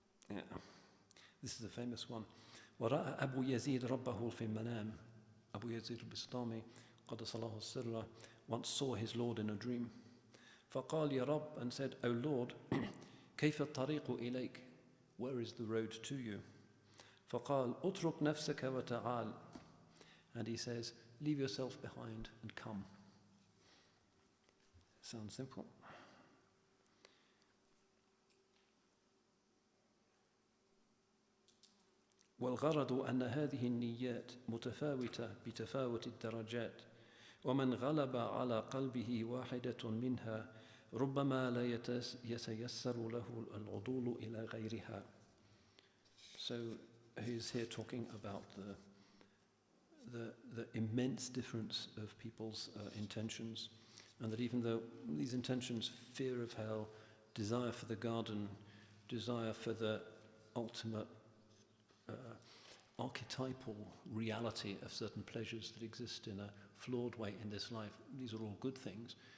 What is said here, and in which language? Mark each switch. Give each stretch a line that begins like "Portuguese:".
English: Yeah. This is a famous one.
Arabic: وَرَأَى أَبُو يَزِيدَ رَبَّهُ فِي الْمَنَامِ.
English: Abu Yazid al-Bistami,
Arabic: قَدَّسَ اللَّهُ سِرَّهُ,
English: once saw his Lord in a dream.
Arabic: فَقَالَ يَا رَبِّ,
English: and said, O Lord,
Arabic: كَيْفَ الطَّرِيقُ إِلَيْكَ?
English: Where is the road to you?
Arabic: فَقَالَ أُتْرُكْ نَفْسَكَ وَتَعَالَ.
English: And he says, leave yourself behind and come. Sounds simple.
Arabic: والغرض أن هذه النيات متفاوتة بتفاوت الدرجات ومن غلب على قلبه واحدة منها ربما لا يتيسر له العدول إلى غيرها.
English: So he's here talking about the immense difference of people's intentions, and that even though these intentions, fear of hell, desire for the garden, desire for the ultimate archetypal reality of certain pleasures that exist in a flawed way in this life, these are all good things.